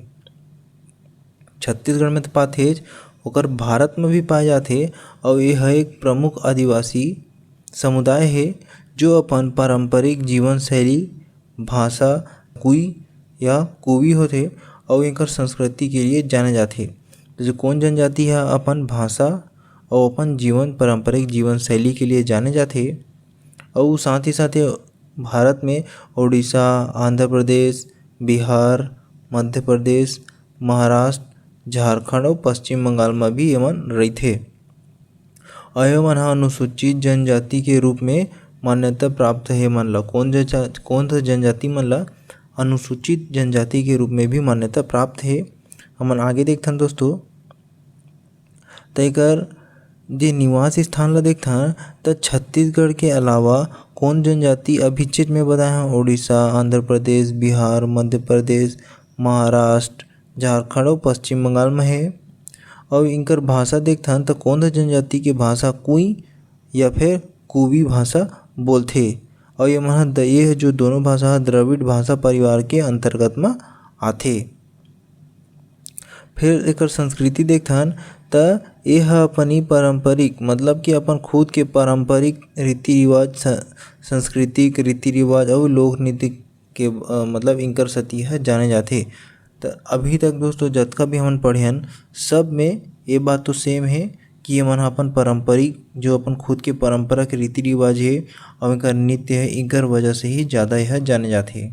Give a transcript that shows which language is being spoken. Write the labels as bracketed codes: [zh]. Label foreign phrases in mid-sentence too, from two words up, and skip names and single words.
[hne] छत्तीसगढ़ में तो पाथे ओकर भारत में भी पाए जाथे और यह एक प्रमुख आदिवासी समुदाय है जो अपन पारंपरिक जीवन शैली, भाषा, कुवी होथे और एकर संस्कृति के लिए जाने जाथे। जो कोंध जनजाति है अपन भाषा और अपन पारंपरिक जीवन शैली के लिए जाने जाथे और साथ ही साथ भारत में उड़ीसा, आंध्र प्रदेश, बिहार, मध्य प्रदेश, महाराष्ट्र, झारखंड और पश्चिम बंगाल में भी एमन रहिथे। और एमन ह अनुसूचित जनजाति के रूप में मान्यता प्राप्त है। मन ला कोंध जनजाति मन ला अनुसूचित जनजाति के रूप में भी मान्यता प्राप्त है। हमन आगे देखथन दोस्तों तेकर जे निवास स्थान ला देखथन त छत्तीसगढ़ के अलावा कोंध जनजाति अभी क्षेत्र में बताए हैं उड़ीसा, आंध्र प्रदेश, बिहार, मध्य प्रदेश, महाराष्ट्र, झारखंड और पश्चिम बंगाल में है। और इनकर भाषा देखथन त कोंध जनजाति के भाषा कुई या फिर कुवी भाषा बोलथे और ये जो दोनों भाषा द्रविड़ भाषा परिवार के अंतर्गत में आथे। फिर एकर संस्कृति देखथन त यह अपनी पारंपरिक मतलब कि अपन खुद के पारंपरिक रीति रिवाज, सांस्कृतिक रीति रिवाज और लोक नीति के मतलब इनकर सती है जाने जाथे। तो अभी तक दोस्तों जतका भी हमन पढ़ियन सब में ये बात तो सेम है कि हमन अपन पारंपरिक जो अपन खुद के परंपरा के रीति रिवाज है और इनका नृत्य है इनकर वजह से ही ज़्यादा यह जाने जाते।